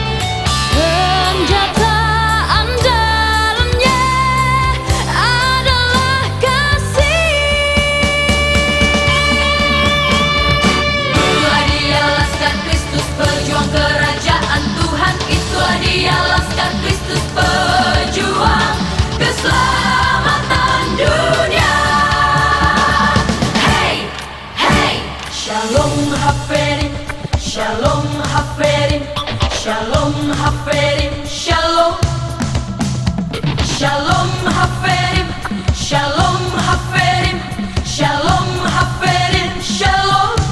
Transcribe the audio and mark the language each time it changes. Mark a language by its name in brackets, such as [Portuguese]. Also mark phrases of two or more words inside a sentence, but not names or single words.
[Indonesian] Senjata andalannya adalah kasih. Itulah dia laskar Kristus, pejuang kerajaan Tuhan. Itulah dia laskar Kristus, pejuang keselamatan dunia. Hey, hey. [Hebrew] שלום הפרים, שלום הפרים, שלום הפרים, שלום. שלום הפרים, שלום הפרים, שלום הפרים, שלום.